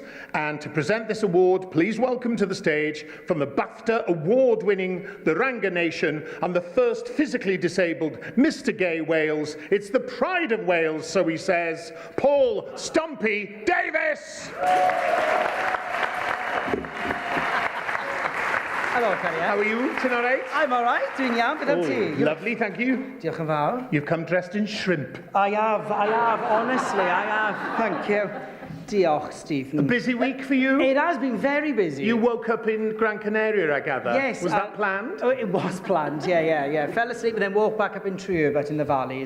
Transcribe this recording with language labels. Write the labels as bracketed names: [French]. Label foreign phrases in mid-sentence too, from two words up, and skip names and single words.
[English] And to present this award, please welcome to the stage, from the BAFTA award-winning The Ranga Nation and the first physically disabled Mr. Gay Wales, it's the pride of Wales, so he says, Paul Stumpy Davis! [Welsh] Helo, Cariad. [English] How are you tonight? I'm all right, doing iawn, [Welsh] beth am ti? [English] Lovely, thank you. [Welsh] Diolch yn fawr. [English] You've come dressed in shrimp. I have, honestly, I have. Thank you. [Welsh] Diolch, Stephen. [English] A busy week for you? It has been very busy. You woke up in Gran Canaria, I gather. Yes. Was that planned? Oh, it was planned, yeah. Fell asleep and then woke back up in True, but in the valleys.